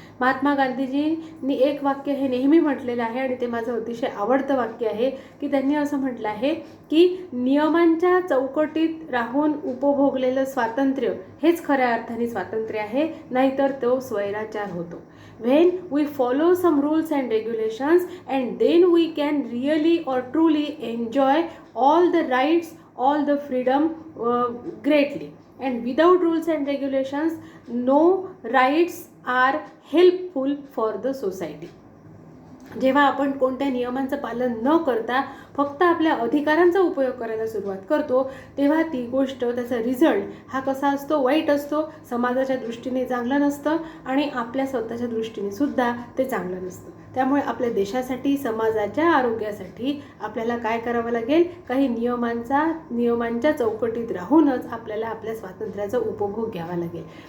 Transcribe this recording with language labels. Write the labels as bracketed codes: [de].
[mr] महात्मा गांधीजींनी एक वाक्य हे नेहमी म्हटलेलं आहे आणि ते माझं अतिशय आवडतं वाक्य आहे की त्यांनी असं म्हटलं आहे की नियमांच्या चौकटीत राहून उपभोगलेलं स्वातंत्र्य हेच खऱ्या अर्थाने स्वातंत्र्य आहे, नाहीतर तो स्वैराचार होतो. [en] When we follow some rules and regulations, and then we can really or truly enjoy all the rights, all the freedom greatly. And without rules and regulations, no rights are helpful for the society. [mr] जेव्हा आपण कोणत्या नियमांचं पालन न करता फक्त आपल्या अधिकारांचा उपयोग करायला सुरुवात करतो तेव्हा ती गोष्ट त्याचा रिझल्ट हा कसा असतो, वाईट असतो. समाजाच्या दृष्टीने चांगलं नसतं आणि आपल्या स्वतःच्या दृष्टीने सुद्धा ते चांगलं नसतं. त्यामुळे आपल्या देशासाठी, समाजाच्या आरोग्यासाठी आपल्याला काय करावं लागेल, काही नियमांच्या चौकटीत राहूनच आपल्याला आपल्या स्वातंत्र्याचा उपभोग घ्यावा लागेल.